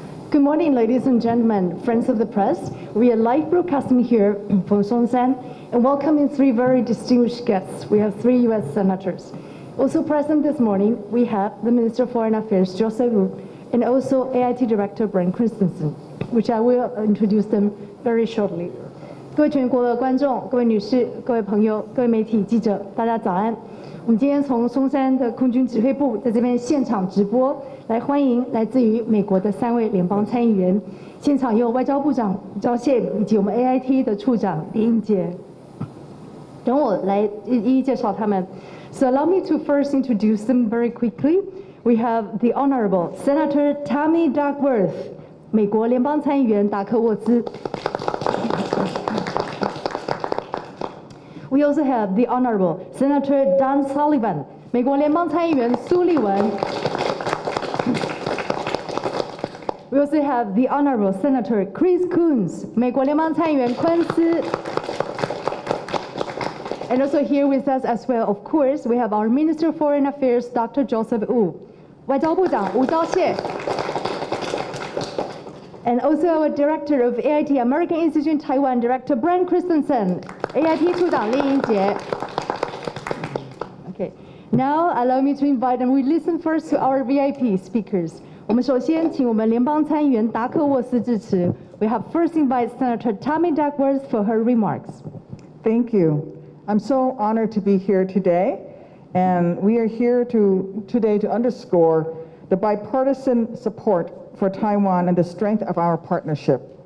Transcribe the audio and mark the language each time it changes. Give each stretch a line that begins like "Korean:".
English: Good morning, ladies and gentlemen, friends of the press. We are live broadcasting here from Songshan and welcoming three very distinguished guests. We have three U.S. senators. Also present this morning, we have the Minister of Foreign Affairs, Joseph Wu, and also AIT Director Brian Christensen, which I will introduce them very shortly.
Chinese: 各位全国的观众、各位女士、各位朋友、各位媒体记者，大家早安。我们今天从松山的空军指挥部在这边现场直播，来欢迎来自于美国的3位联邦参议员。现场有外交部长吴钊燮以及我们 AIT 的处长李英杰。等我来一一介绍他们。
English: So allow me to first introduce them very quickly. We have the Honorable Senator Tammy Duckworth,
Chinese: 美国联邦参议员达克沃丝。
English: We also have the Honorable Senator Dan Sullivan,
Chinese: 美国联邦参议员苏利文。
English: We also have the Honorable Senator Chris Coons,
Chinese: 美国联邦参议员昆斯。
English: And also here with us as well, of course, we have our Minister of Foreign Affairs, Dr.
Chinese: Joseph Wu, 外交部长吴钊燮。
English: And also our Director of AIT American Institute in Taiwan, Director Brian Christensen,
Chinese: AIT 处长李英杰。
English: Okay, now allow me to invite them. We listen first to our VIP speakers.
Chinese: 我们首先请我们联邦参议员达克沃斯致辞。
English: We have first invite Senator Tammy Duckworth for her remarks. Thank you. I'm so honored to be here today, and we are here today to underscore the bipartisan support for Taiwan and the strength of our partnership.